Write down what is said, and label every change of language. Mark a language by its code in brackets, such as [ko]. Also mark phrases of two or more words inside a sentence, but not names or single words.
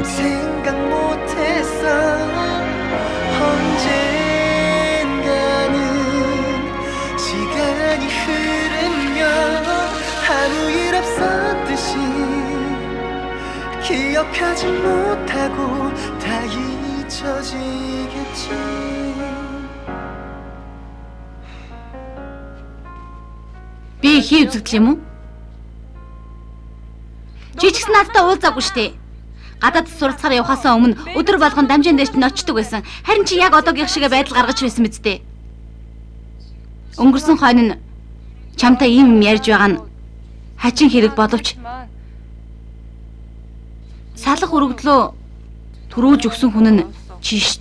[ko] 생각 못했어 언젠가는 시간이 흐르면 아무 일 없었듯이 기억하지 못하고 다 잊혀지겠지 [mn] Би хий үзэгдэл юм уу? Чи ч гэсэн надтай уулзаагүй штэ. Гадаад суралцахаар явхаасаа өмнө өдөр болгон дамжаан дээр ч очдөг байсан. Харин чи яг одоогийнх шиг байдал гаргаж байсан мэт дээ. Өнгөрсөн хойно нь чамтай ийм юм ярьж байгаа нь хачин хэрэг боловч салах өргөдлөө төрөөж өгсөн хүн нь чи штт.